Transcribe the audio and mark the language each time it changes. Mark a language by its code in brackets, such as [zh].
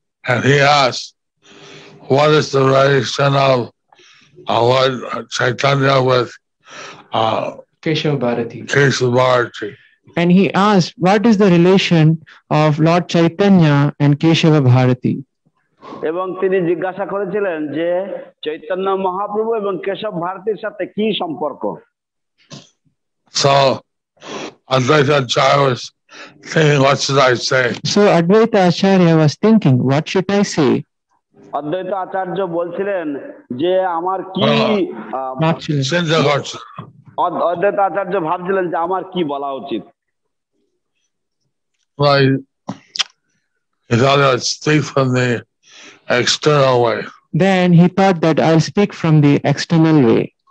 [en] And he asked, what is the relation of Lord Chaitanya with Keshava Bharati. Keshava Bharati? And he asked, what is the relation of Lord Chaitanya and Keshava Bharati? [bn] এবং তিনি জিজ্ঞাসা করেছিলেন যে চৈতন্য মহাপ্রভু এবং কেশব ভারতীর সাথে কি সম্পর্ক? [en] So Advaita Acharya was thinking, what should I say? So Advaita Acharya was thinking, what should I say? [bn] অদ্বৈত আচার্য বলছিলেন যে আমার কি চিন্তা করছে। অদ্বৈত আচার্য ভাবছিলেন যে আমার কি বলা উচিত। [en] He thought I would speak from the external way. Then he thought that I'll speak from the external way.